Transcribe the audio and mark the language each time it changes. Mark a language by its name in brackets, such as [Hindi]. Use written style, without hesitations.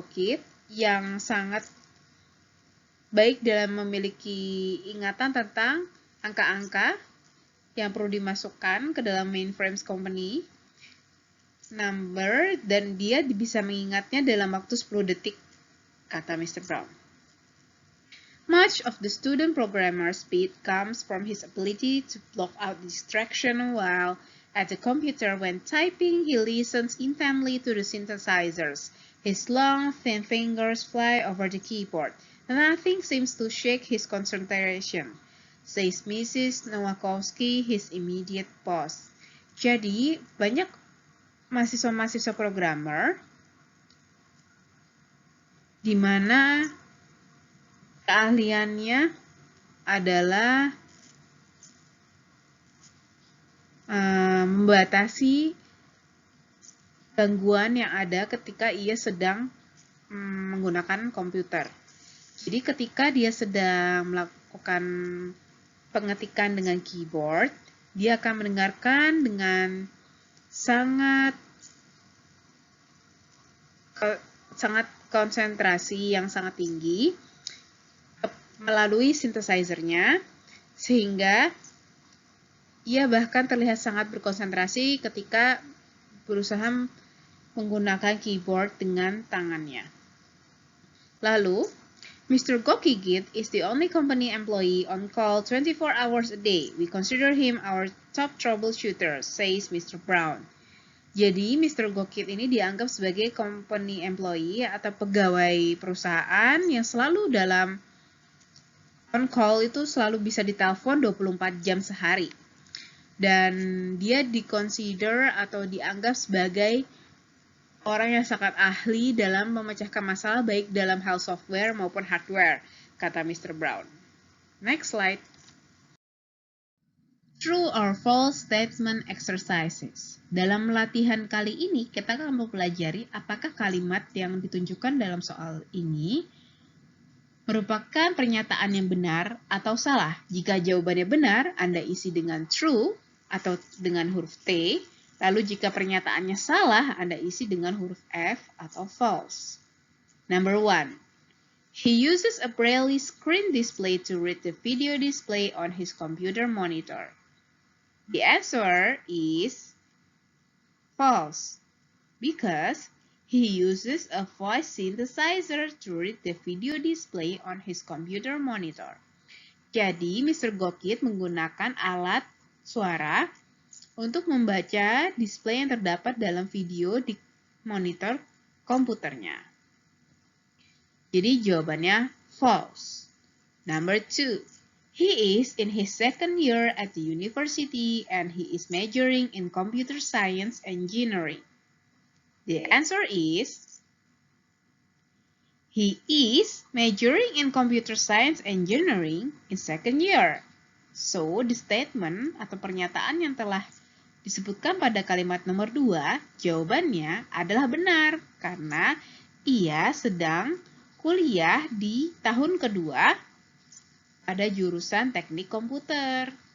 [Indonesian] Gokit yang sangat baik dalam memiliki ingatan tentang angka-angka yang perlu dimasukkan ke dalam [English] mainframe company number, [Indonesian] dan dia bisa mengingatnya dalam waktu 10 detik, kata Mr. Brown. [English] Much of the student programmer's speed comes from his ability to block out distraction while at the computer. When typing, he listens intently to the synthesizers. His long, thin fingers fly over the keyboard. Nothing seems to shake his concentration, says Mrs. Nowakowski, his immediate boss. [Indonesian] Jadi, banyak mahasiswa-mahasiswa programmer di mana keahliannya adalah membatasi gangguan yang ada ketika ia sedang menggunakan komputer. Jadi ketika dia sedang melakukan pengetikan dengan keyboard, dia akan mendengarkan dengan sangat konsentrasi yang sangat tinggi melalui synthesizer-nya, sehingga ia bahkan terlihat sangat berkonsentrasi ketika berusaha menggunakan keyboard dengan tangannya. Lalu, Mr. [English] Gokigit is the only company employee on call 24 hours a day. We consider him our top troubleshooter, says Mr. [Indonesian] Brown. Jadi, Mr. Gokigit ini dianggap sebagai [English] company employee [Indonesian] atau pegawai perusahaan yang selalu dalam on call, itu selalu bisa ditelepon 24 jam sehari. Dan dia diconsider atau dianggap sebagai orang yang sangat ahli dalam memecahkan masalah baik dalam hal software maupun hardware, kata Mr. Brown. [English] Next slide. True or false statement exercises. [Indonesian] Dalam latihan kali ini, kita akan mempelajari apakah kalimat yang ditunjukkan dalam soal ini merupakan pernyataan yang benar atau salah. Jika jawabannya benar, Anda isi dengan true atau dengan huruf T. Lalu jika pernyataannya salah, Anda isi dengan huruf F atau false. [English] Number 1. He uses a Braille screen display to read the video display on his computer monitor. The answer is false, because he uses a voice synthesizer to read the video display on his computer monitor. [Indonesian] Jadi, Mr. Gokigit menggunakan alat suara untuk membaca display yang terdapat dalam video di monitor komputernya. Jadi jawabannya false. [English] Number 2. He is in his second year at the university and he is majoring in computer science engineering. The answer is he is majoring in computer science engineering in second year. So, the statement [Indonesian] atau pernyataan yang telah disebutkan pada kalimat nomor 2, jawabannya adalah benar karena ia sedang kuliah di tahun kedua pada jurusan teknik komputer.